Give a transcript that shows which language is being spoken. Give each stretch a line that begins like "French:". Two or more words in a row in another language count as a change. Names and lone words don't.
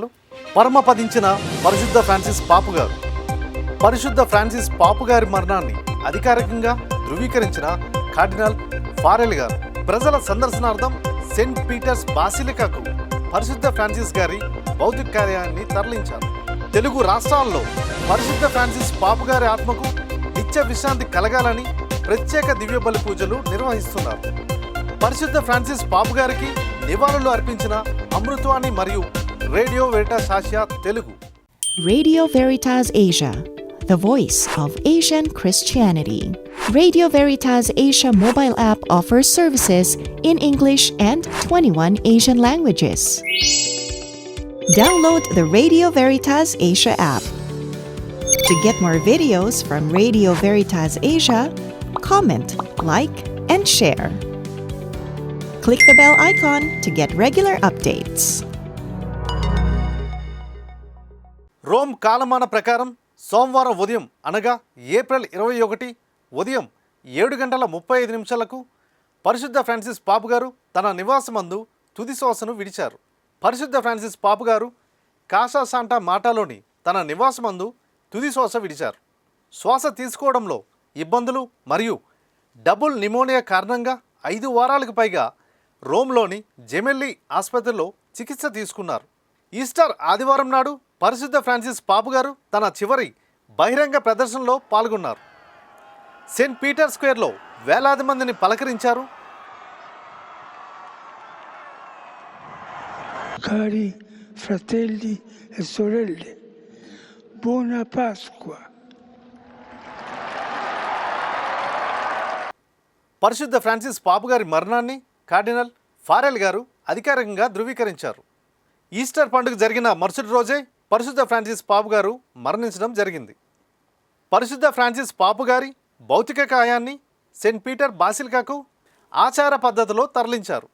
Telugu: పరమపదించిన పరిశుద్ధ ఫ్రాన్సిస్ పాపు గారు. పరిశుద్ధ ఫ్రాన్సిస్ పాపు గారి మరణాన్ని అధికారికంగా ధృవీకరించిన కార్డినల్ ఫారెల్ గారు ప్రజల సందర్శనార్థం సెయింట్ పీటర్స్ బాసిలికాకు పరిశుద్ధ ఫ్రాన్సిస్ గారి భౌతిక కార్యాన్ని తరలించారు. తెలుగు రాష్ట్రాల్లో పరిశుద్ధ ఫ్రాన్సిస్ పాపు గారి ఆత్మకు నిత్య విశ్రాంతి కలగాలని ప్రత్యేక దివ్య బలి పూజలు నిర్వహిస్తున్నారు. పరిశుద్ధ ఫ్రాన్సిస్ పాపు గారికి నివాళులు అర్పించిన అమృతవాణి మరియు రేడియో వెరిటాస్ ఆసియా తెలుగు.
English: Radio Veritas Asia, the voice of Asian Christianity. Radio Veritas Asia mobile app offers services in English and 21 Asian languages. Download the Radio Veritas Asia app. To get more videos from Radio Veritas Asia, comment, like, and share. Click the bell icon to get regular updates.
Telugu: రోమ్ కాలమాన ప్రకారం సోమవారం ఉదయం అనగా ఏప్రిల్ 21 ఉదయం 7:35 పరిశుద్ధ ఫ్రాన్సిస్ పాపు గారు తన నివాసమందు తుది శ్వాసను విడిచారు. పరిశుద్ధ ఫ్రాన్సిస్ పాపు గారు కాసా శాంటా మాటాలోని తన నివాసమందు తుది శ్వాస విడిచారు. శ్వాస తీసుకోవడంలో ఇబ్బందులు మరియు
English: double pneumonia
Telugu: కారణంగా 5 వారాలకు పైగా రోమ్లోని జెమెల్లి ఆసుపత్రిలో చికిత్స తీసుకున్నారు. ఈస్టర్ ఆదివారం నాడు పరిశుద్ధ ఫ్రాన్సిస్ పాపు గారు తన చివరి బహిరంగ ప్రదర్శనలో పాల్గొన్నారు. సెయింట్ పీటర్ స్క్వేర్లో వేలాది మందిని పలకరించారు.
Italian: Cari fratelli e sorelle, buona Pasqua.
Telugu: పరిశుద్ధ ఫ్రాన్సిస్ పాపు గారి మరణాన్ని కార్డినల్ ఫారెల్ గారు అధికారికంగా ధృవీకరించారు. ఈస్టర్ పండుగ జరిగిన మరుసటి రోజే పరిశుద్ధ ఫ్రాన్సిస్ పాపు గారు మరణించడం జరిగింది. పరిశుద్ధ ఫ్రాన్సిస్ పాపు గారి భౌతిక కాయాన్ని సెయింట్ పీటర్ బాసిలికాకు ఆచార పద్ధతిలో తరలించారు.